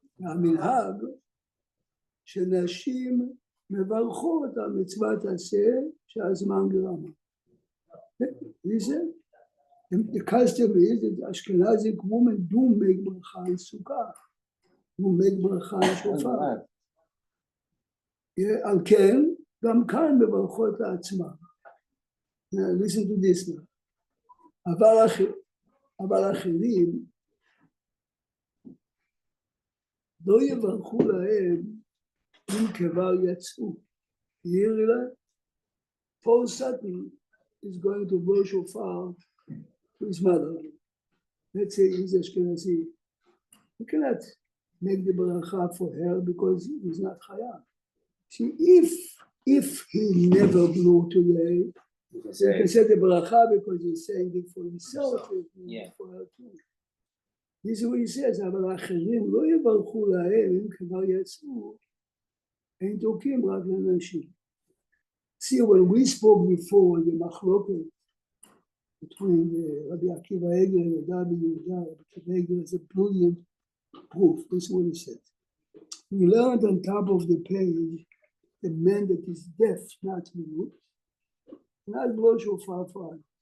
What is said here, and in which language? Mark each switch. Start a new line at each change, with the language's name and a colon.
Hebrew: המנהג שנשים מברכות על מצוות עשה שהזמן גרמה.
English: The custom is that Ashkenazic women do make bracha in Sukkah, do make bracha in Shofar.
Hebrew: על כן, גם כאן מברכות לעצמם.
English: Listen to this now.
Hebrew: אבל אחרים לא יברכו להם אם כבר יצאו.
English: Paul Satan is going to blow shofar to his mother. Let's say he's Ashkenazi. He cannot make the bracha for her because he's not chayav. See, if he never blew today, he can say the bracha because he's saying it for himself, for her too. This is what he says,
Hebrew: אבל האחרים לא יברכו להם, אם כבר יצאו, הם תוקעים רק לנשים.
English: See, when we spoke before, the machloket between Rabbi Akiva Eger and Rabbi Yehuda, Rabbi Akiva Eger is a brilliant proof. This is what he says. We learned on top of the page, the man that is deaf, not mute, not blow shofar for others.